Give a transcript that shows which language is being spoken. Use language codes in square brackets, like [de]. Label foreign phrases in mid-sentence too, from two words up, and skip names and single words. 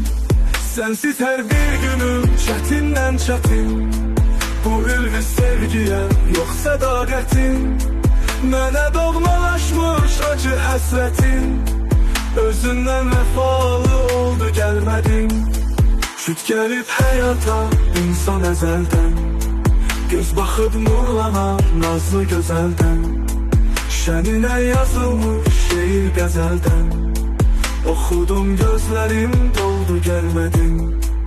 [tr] Sensiz her bir günüm çetinden çetin. Bu ülvi sevgiye yok sadakatin. [az] Mənə doğmalaşmış acı hasretin. Özündən vefalı oldu, gelmedin. Süt gelip həyata insan əzəldən, göz baxıb nurlanar nazlı gözəldən. Şəninə yazılmış şeir qəzəldən, oxudum gözlərim doldu, gelmedin.